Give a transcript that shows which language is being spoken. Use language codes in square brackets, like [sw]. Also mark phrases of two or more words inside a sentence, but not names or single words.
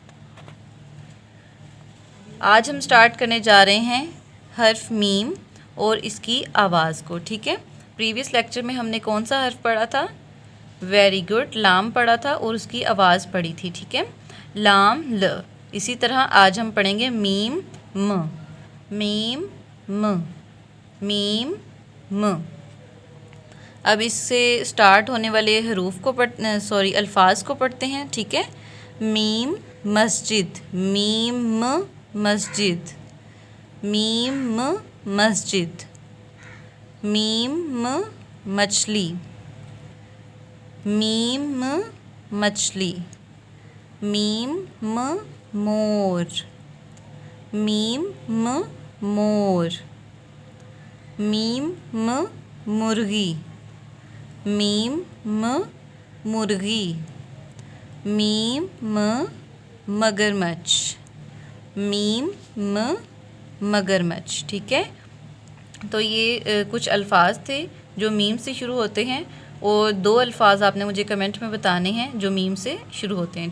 [ur] آج ہم سٹارٹ کرنے جا رہے ہیں حرف میم اور اس کی آواز کو، ٹھیک ہے؟ [en] previous lecture [ur] میں ہم نے کون سا حرف پڑھا تھا؟ [en] very good, [ur] لام پڑھا تھا اور اس کی آواز پڑھی تھی، ٹھیک ہے؟ لام ل۔ اسی طرح آج ہم پڑھیں گے میم م، میم م، میم م۔ اب اس سے سٹارٹ ہونے والے حروف کو الفاظ کو پڑھتے ہیں، ٹھیک ہے؟ میم مسجد، میم م مسجد، میم م مسجد، میم م مچھلی، میم م مچھلی، میم م مور، میم م مور، میم م مرغی، میم م مرغی، میم م مگرمچھ، میم مگرمچھ. ٹھیک ہے، تو یہ کچھ الفاظ تھے جو میم سے شروع ہوتے ہیں، اور 2 الفاظ آپ نے مجھے کمنٹ میں بتانے ہیں جو میم سے شروع ہوتے ہیں.